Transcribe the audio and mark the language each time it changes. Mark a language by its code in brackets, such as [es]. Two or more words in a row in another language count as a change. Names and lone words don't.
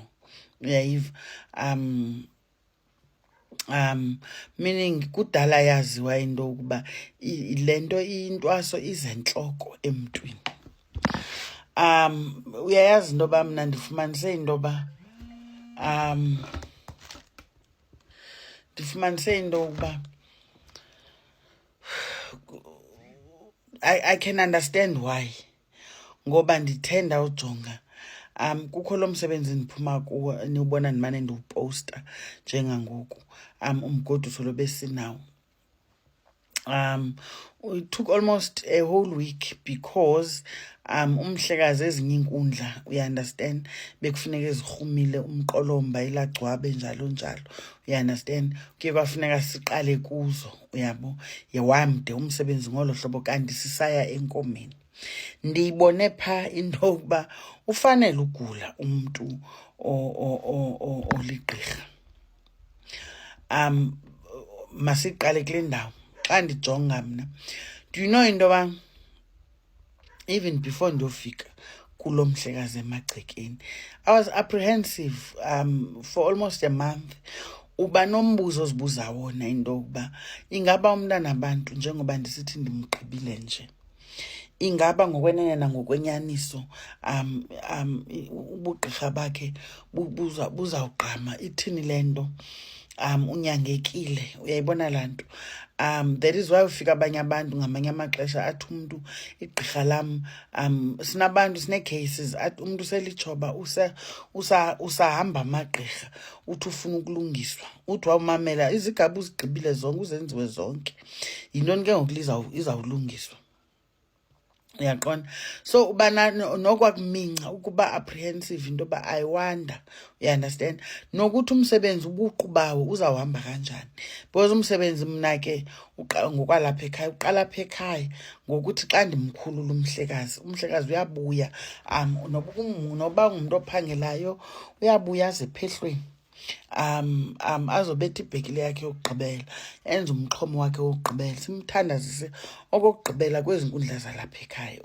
[xh] Uyayiva? Meaning kudala yaziwa into yokuba le nto intwaso izentloko emntwini. Uyayazi into yoba mna ndifumanise into yoba [en] I can understand why, [xh] ngoba ndithenda ujonga kukho lo msebenzi ndiphuma kuwo niwubona ndimane ndiwuposta njengangoku, umgoduso lo besinawo. [en] It took almost a whole week because [xh] umhlekazi ezinye inkundla, uya-understand, bekufuneka ezirhumile umqolomba ilagcwabe njalo njalo, uya-understand. Kuye kwafuneka siqale kuzo, uyabo, yewamde umsebenzi ngolo hlobo kanti sisaya enkomeni. Ndiyibone pha into yokuba ufanele ugula umntu oligqirha. Masiqale kule ndawo. Xa ndijonga mna, [en] do you know [xh] into yoba [en] even before [xh] ndiyofika kulo mhlekazi emagcekeni, [en] I was apprehensive for almost a month. [xh] Uba nombuzo ozibuza wona into yokuba ingaba umntana abantu, njengoba ndisithi ndimgqibile nje, ingaba ngokwenene nangokwenyaniso ubugqirha bakhe buzawugqama, ithini le nto, unyangekile. Uyayibona laa nto? [en] That is why [xh] ufika abanye abantu ngamanye amaxesha athi umntu igqirha lam, sinabantu sinee-cases, athi umntu selitshoba usahamba amagqirha, uthi ufuna ukulungiswa, uthi wawumamela izigaba uzigqibile zonke, uzenziwe zonke, yintoni ke ngoku izawulungiswa? Uyaqonda? So uba nokwakuminca, ukuba apprehensive into yoba [en] I wonder, [xh] you-understand, nokuthi umsebenzi ubuqu bawo uzawuhamba kanjani. Because umsebenzi mna ke ngokwalapha ekhaya uqala apha ekhaya ngokuthi xa ndimkhulula umhlekazi uyabuya, noba ngumntu ophangelayo uyabuya aze phehlweni, azobetha ibhekile yakhe yokugqibela, enze umxhomo wakhe wokugqibela, simthandazise okokugqibela kwezi nkundla zalapha ekhaya.